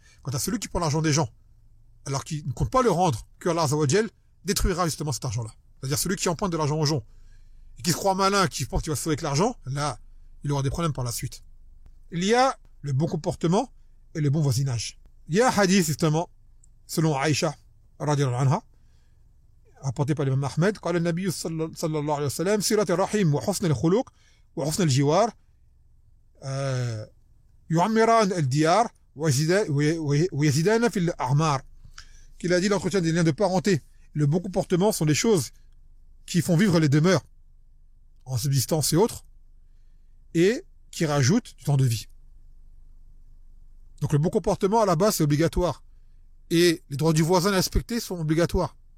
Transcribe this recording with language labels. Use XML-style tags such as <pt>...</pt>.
<fr>Quant à celui qui prend l'argent des gens, alors qu'il ne compte pas le rendre, que Allah Azzawajal détruira justement cet argent-là. C'est-à-dire celui qui emprunte de l'argent aux gens, et qui se croit malin, qui pense qu'il va se sauver avec l'argent, là, il aura des problèmes par la suite. Il y a le bon comportement et le bon voisinage. Il y a un hadith, justement, selon Aïcha, radiyallahu anha, rapporté par l'imam Ahmed,</fr> <ar>قال النبي صلى الله عليه وسلم صلة الرحم وحسن الخلق وحسن الجوار يعمران الديار ويزيدان في الأعمار.</ar> <fr>Qu'il a dit l'entretien des liens de parenté, le bon comportement sont les choses qui font vivre les demeures en subsistance et autres, et qui rajoutent du temps de vie. Donc le bon comportement à la base c'est obligatoire. Et les droits du voisin à respecter sont obligatoires.</fr>